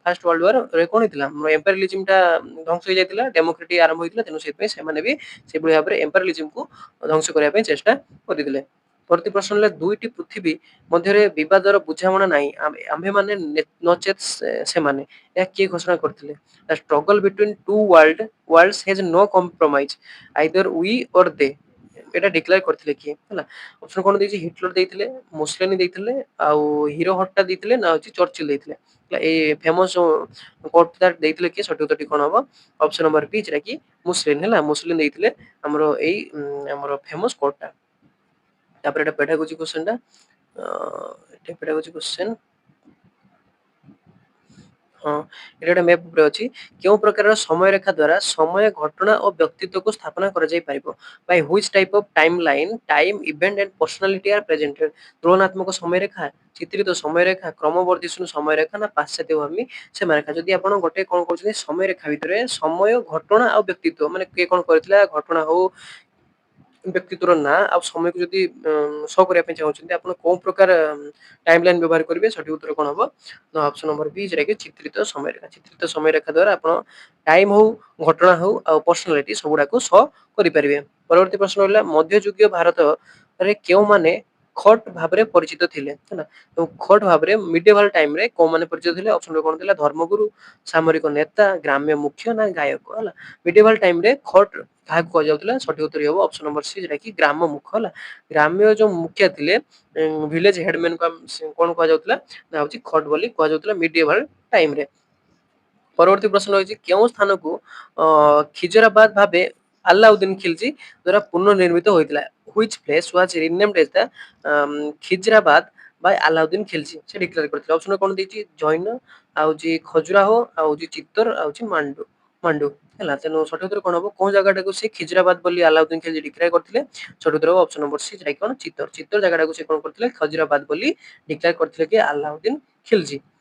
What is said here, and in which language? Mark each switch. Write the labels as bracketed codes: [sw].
[or] First world war ରେ କଣ ହେଇଥିଲା? ଆମର ଏମ୍ପାୟରଲିଜିମ ଟା ଧ୍ୱଂସ ହେଇଯାଇଥିଲା, ଡେମୋକ୍ରେଟିକ ଆରମ୍ଭ ହେଇଥିଲା। ତେଣୁ ସେଥିପାଇଁ ସେମାନେ ବି ସେଭଳି ଭାବରେ ଏମ୍ପାୟରଲିଜିମକୁ ଧ୍ୱଂସ କରିବା ପାଇଁ ଚେଷ୍ଟା କରିଥିଲେ। ପରବର୍ତ୍ତୀ ପ୍ରଶ୍ନ ହେଲା, ଦୁଇଟି ପୃଥିବୀ ମଧ୍ୟରେ ବିବାଦର ବୁଝାମଣା ନାହିଁ, ଆମ୍ଭେମାନେ ନଚେତ୍ ସେମାନେ, ଏହା କିଏ ଘୋଷଣା କରିଥିଲେ? [en] The struggle between two worlds has no compromise, either we or they, [or] ଏଟା ଡିକ୍ଲେୟାର କରିଥିଲେ କିଏ? ହେଲା, ଅପସନ କଣ ଦେଇଛି? ହିଟଲର ଦେଇଥିଲେ, ମୁସଲିନି ଦେଇଥିଲେ, ଆଉ ହିରୋ ହଟ୍ଟା ଦେଇଥିଲେ, ନା ହଉଛି ଚର୍ଚ୍ଚିଲ ଦେଇଥିଲେ। ହେଲା, ଏଇ ଫେମସ କୋଟ ଦେଇଥିଲେ କିଏ? ସଠିକ ଉତ୍ତରଟି କଣ ହବ? ଅପସନ ନମ୍ବର ବି, ଯେଟା କି ମୁସଲିନ। ହେଲା, ମୁସଲିନ ଦେଇଥିଲେ ଆମର ଏଇ ଆମର ଫେମସ କୋଟଟା। ତାପରେ ଏଟା ପେଡାଗୋଜି କ୍ୱେଶ୍ଚନ ଟା, ଏଟା ପେଡାଗୋଜି କ୍ୱେଶ୍ଚନ। ହଁ, ଏଟା ଗୋଟେ ମ୍ୟାପ ଉପରେ ଅଛି। କେଉଁ ପ୍ରକାରର ସମୟ ରେଖା ଦ୍ୱାରା ସମୟ, ଘଟଣା ଓ ବ୍ୟକ୍ତିତ୍ୱକୁ ସ୍ଥାପନା କରାଯାଇ ପାରିବ? [en] by which type of timeline time event and personality are presented? [or] ତୁଳନାତ୍ମକ ସମୟ ରେଖା, ଚିତ୍ରିତ ସମୟ ରେଖା, କ୍ରମବର୍ଦ୍ଧିଷ୍ଣୁ ସମୟ ରେଖା, ନା ପାଶ୍ଚାତ୍ୟଗାମୀ ସମୟ ରେଖା? ଯଦି ଆପଣ ଗୋଟେ କଣ କରୁଛନ୍ତି ସମୟ ରେଖା ଭିତରେ ସମୟ, ଘଟଣା ଆଉ ବ୍ୟକ୍ତିତ୍ୱ, ମାନେ କିଏ କଣ କରିଥିଲା, ଘଟଣା ହଉ ବ୍ୟକ୍ତିତ୍ୱର ନାଁ ଆଉ ସମୟକୁ ଯଦି ଶୋ କରିବା ପାଇଁ ଚାହୁଁଛନ୍ତି, ଆପଣ କୋଉ ପ୍ରକାର ଟାଇମ ଲାଇନ ବ୍ୟବହାର କରିବେ? ସଠିକ ଉତ୍ତର କଣ ହବ? ନା ଅପସନ ନମ୍ବର ବି, ଯେଟା କି ଚିତ୍ରିତ ସମୟ ରେଖା। ଚିତ୍ରିତ ସମୟ ରେଖା ଦ୍ୱାରା ଆପଣ ଟାଇମ ହଉ, ଘଟଣା ହଉ ଆଉ ପର୍ସନାଲିଟି ସବୁଗୁଡାକୁ ଶୋ କରିପାରିବେ। ପରବର୍ତ୍ତୀ ପ୍ରଶ୍ନ ହେଲା, ମଧ୍ୟଯୁଗୀୟ ଭାରତରେ କେଉଁମାନେ ଖଟ ଭାବରେ ପରିଚିତ ଥିଲେ? ହେଲା, ତ ଖଟ ଭାବରେ ମିଡିଏଭାଲ ଟାଇମରେ କୋଉମାନେ ପରିଚିତ ଥିଲେ? ଅପସନ କଣ ଥିଲା? ଧର୍ମଗୁରୁ, ସାମରିକ ନେତା, ଗ୍ରାମ୍ୟ ମୁଖ୍ୟ, ନା ଗାୟକ? ହେଲା, ମିଡିଏଭାଲ ଟାଇମରେ ଖଟ କାହାକୁ କୁହାଯାଉଥିଲା? ସଠିକ ଉତ୍ତର ହବ ଅପସନ ନମ୍ବର ସି, ଯେଟା କି ଗ୍ରାମ ମୁଖ୍ୟ। ହେଲା, ଗ୍ରାମ୍ୟ ଯୋଉ ମୁଖିଆ ଥିଲେ, ଭିଲେଜ ହେଡମ୍ୟାନ କଣ କୁହାଯାଉଥିଲା? ନା ହଉଛି ଖଟ ବୋଲି କୁହାଯାଉଥିଲା ମିଡିଏଭାଲ ଟାଇମରେ। ପରବର୍ତ୍ତୀ ପ୍ରଶ୍ନ ରହିଛି, କେଉଁ ସ୍ଥାନକୁ ଖିଜରାବାଦ ଭାବେ ଆଲାଉଦ୍ଦିନ ଖିଲଜୀ ଦ୍ୱାରା ପୁନର୍ନିର୍ମିତ ହୋଇଥିଲା? [en] which place was renamed as the Khizrabad by Alauddin Khilji? [or] ସେ ଡିକ୍ଲେୟାର କରିଥିଲେ। ଅପସନ କଣ ଦେଇଛି? ଜୈନ, ଆଉ ହଉଛି ଖଜୁରାହୋ, ଆଉ ହଉଛି ଚିତ୍ତୋର, ଆଉ ହଉଛି ମାଣ୍ଡୁ। ହେଲା, ତେଣୁ ସଠିକ ଉତ୍ତର କଣ ହବ? କୋଉ ଜାଗାଟାକୁ ସେ ଖିଜରାବାଦ ବୋଲି ଆଲାଉଦ୍ଦିନ ଖିଲଜୀ ଡିକ୍ଲେୟାର କରିଥିଲେ? ସଠିକ ଉତ୍ତର ହବ ଅପସନ ନମ୍ବର ସି, ଯାଇ କଣ? ଚିତ୍ତୋର। ଚିତ୍ତୋର ଜାଗାଟାକୁ ସେ କଣ କରିଥିଲେ? ଖଜୁରାବାଦ ବୋଲି ଡିକ୍ଲେୟାର କରିଥିଲେ କି ଆଲାଉଦ୍ଦିନ ଖିଲଜୀ।